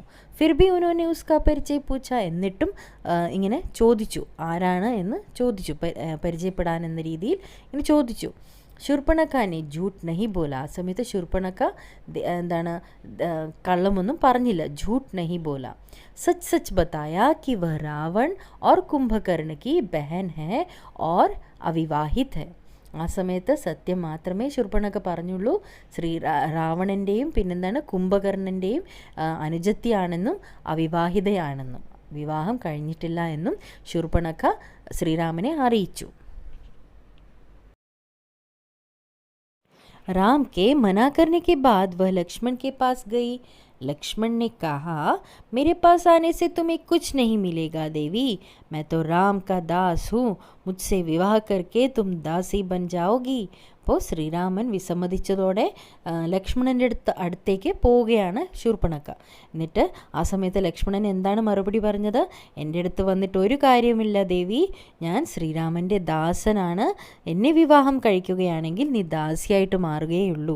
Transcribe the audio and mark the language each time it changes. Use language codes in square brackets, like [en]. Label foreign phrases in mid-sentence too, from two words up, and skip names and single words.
[hi] फिर भी उन्होंने उसका परिचय पूछा. [ml] എന്നിട്ടും ഇങ്ങനെ ചോദിച്ചു, ആരാണ് എന്ന് ചോദിച്ചു, പരിചയപ്പെടാൻ എന്ന രീതിയിൽ ഇങ്ങനെ ചോദിച്ചു. [hi] शूर्पणखा ने झूठ नहीं बोला. [ml] ആ സമയത്ത് ശൂർപ്പണഖ എന്താണ് കള്ളമൊന്നും പറഞ്ഞില്ല. [hi] झूठ नहीं बोला. सच सच बताया कि वह रावण और कुंभकर्ण की बहन है और अविवाहित है. [ml] ആ സമയത്ത് സത്യം മാത്രമേ ശൂർപ്പണഖ പറഞ്ഞുള്ളൂ. രാവണൻ്റെയും പിന്നെന്താണ് കുംഭകർണൻ്റെയും അനുജത്തിയാണെന്നും അവിവാഹിതയാണെന്നും വിവാഹം കഴിഞ്ഞിട്ടില്ല എന്നും ശൂർപ്പണഖ ശ്രീരാമനെ അറിയിച്ചു. [hi] राम के मना करने के बाद वह लक्ष्मण के पास गई. लक्ष्मण ने कहा, मेरे पास आने से तुम्हें कुछ नहीं मिलेगा देवी, मैं तो राम का दास हूँ, मुझसे विवाह करके तुम दासी बन जाओगी. [ml] അപ്പോൾ ശ്രീരാമൻ വിസമ്മതിച്ചതോടെ ലക്ഷ്മണൻ്റെ അടുത്തേക്ക് പോവുകയാണ് ശൂർപ്പണഖ. എന്നിട്ട് ആ സമയത്ത് ലക്ഷ്മണൻ എന്താണ് മറുപടി പറഞ്ഞത്? എൻ്റെ അടുത്ത് വന്നിട്ട് ഒരു കാര്യമില്ല ദേവി, ഞാൻ ശ്രീരാമൻ്റെ ദാസനാണ്, എന്നെ വിവാഹം കഴിക്കുകയാണെങ്കിൽ നീ ദാസിയായിട്ട് മാറുകയുള്ളൂ.